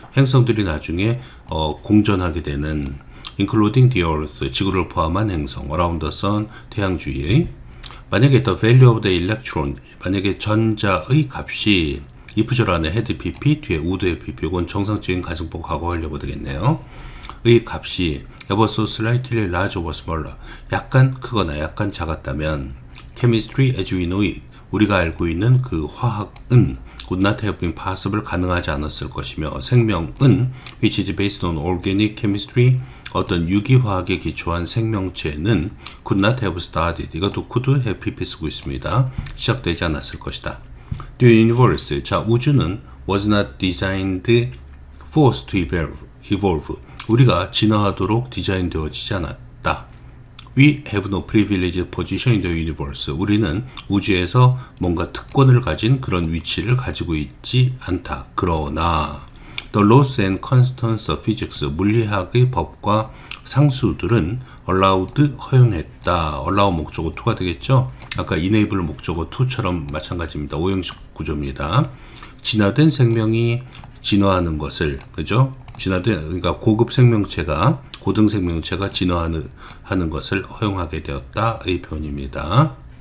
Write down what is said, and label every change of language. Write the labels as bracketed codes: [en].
[ko] 행성들이 나중에 공전하게 되는 [en] including the earth, [ko] 지구를 포함한 행성, [en] around the sun, [ko] 태양 주위의. 만약에 [en] the value of the electron, [ko] 만약에 전자의 값이 if 안에 head pp, 뒤에 would pp, 이건 정상적인 가정법 과거하려고 되겠네요. 의 값이 [en] ever so slightly large or smaller, [ko] 약간 크거나 약간 작았다면 [en] chemistry as we know it, [ko] 우리가 알고 있는 그 화학은 [en] would not have been possible, [ko] 가능하지 않았을 것이며 생명은 [en] which is based on organic chemistry, [ko] 어떤 유기화학에 기초한 생명체는 [en] could not have started, 이것도 could have pp 쓰고 있습니다. [ko] 시작되지 않았을 것이다. [en] The universe, [ko] 자 우주는 [en] was not designed for us to evolve, [ko] 우리가 진화하도록 디자인되어지지 않았다. [en] We have no privileged position in the universe, [ko] 우리는 우주에서 뭔가 특권을 가진 그런 위치를 가지고 있지 않다. 그러나 [en] the laws and constants of physics, [ko] 물리학의 법과 상수들은 [en] allowed, [ko] 허용했다. allow 목적어 to가 되겠죠. 아까 enable 목적어 to처럼 마찬가지입니다. 오형식 구조입니다. 진화된 생명이 진화하는 것을, 그죠? 진화된, 그러니까 고급 생명체가, 고등 생명체가 진화하는 것을 허용하게 되었다의 표현입니다.